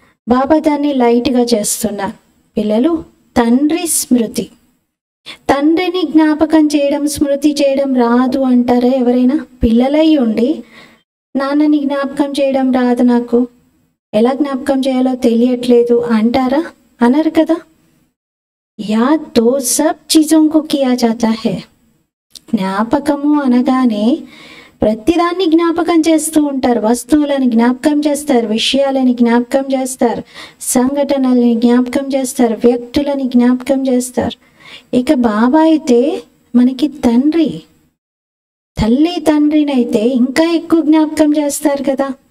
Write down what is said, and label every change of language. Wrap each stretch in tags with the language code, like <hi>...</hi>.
<te>బాబా దాన్ని లైట్గా చేస్తున్నారు. పిల్లలు, తండ్రి స్మృతి, తండ్రిని జ్ఞాపకం చేయడం, స్మృతి చేయడం రాదు అంటారా ఎవరైనా? పిల్లలై ఉండి నాన్నని జ్ఞాపకం చేయడం రాదు, నాకు ఎలా జ్ఞాపకం చేయాలో తెలియట్లేదు అంటారా? అనరు కదా.</te> <hi>याद तो सब चीजों को किया जाता है.</hi> <te>జ్ఞాపకము అనగానే ప్రతిదాన్ని జ్ఞాపకం చేస్తూ ఉంటారు. వస్తువులను జ్ఞాపకం చేస్తారు, విషయాలని జ్ఞాపకం చేస్తారు, సంఘటనల్ని జ్ఞాపకం చేస్తారు, వ్యక్తులని జ్ఞాపకం చేస్తారు. ఇక బాబా అయితే మనకి తండ్రి, తల్లి తండ్రినైతే ఇంకా ఎక్కువ జ్ఞాపకం చేస్తారు కదా.</te>